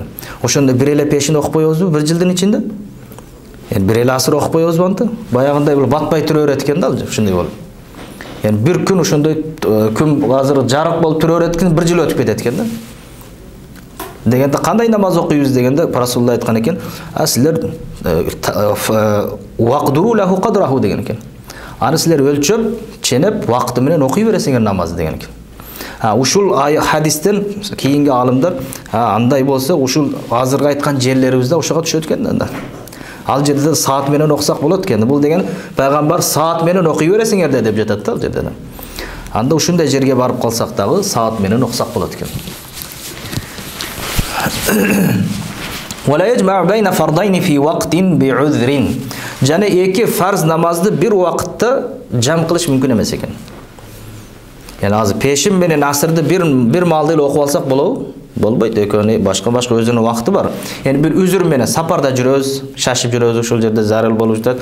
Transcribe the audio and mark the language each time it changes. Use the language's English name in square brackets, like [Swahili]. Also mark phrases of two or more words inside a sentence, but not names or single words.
[Kyrgyz] Ошондо бир эле пешин окуп коебузбу 1 жылдын ичинде? Бир эле асыр окуп коебузбу анда? Баягындай бул батпай тура берет экен да, ушундай болуп. Бир күн ошондой күн азыр жарык болуп тура берет экен, 1 жыл өтүп кетет экен да. Дегенде кандай намаз окуйбуз дегенде Расулулла айткан экен, силер [Arabic] فاقدروا له قدره [Kyrgyz] деген экен. Аны силер өлчөп, ченеп, вакыты менен окуй бересиңер намазды деген экен. Ушул хадистен кийинки алымдар андай болсо, ушул азыркы айткан жерлерибизде ошого түшөт экен да. Ал жерде саат менен окусак болот экен. Бул деген пайгамбар саат менен окуй бересиңер деп жатат да ал жерде. Анда ушундай жерге барып калсак дагы саат менен окусак болот экен. [Arabic] ولا يجمع بين فرضين في وقت بعذر. [Kyrgyz] Жана эки фарз намазды бир убакытта жам кылыш мүмкүн эмес экен. Азыр пешин менен асырды бир маалда эле окуп алсак болобу? Болбойт. Экөөнү башка өзүнүн убакыты бар. Бир үзүр менен сапарда жүрөбүз, шашып жүрөбүз, ошол жерде зарыл болуп жатат.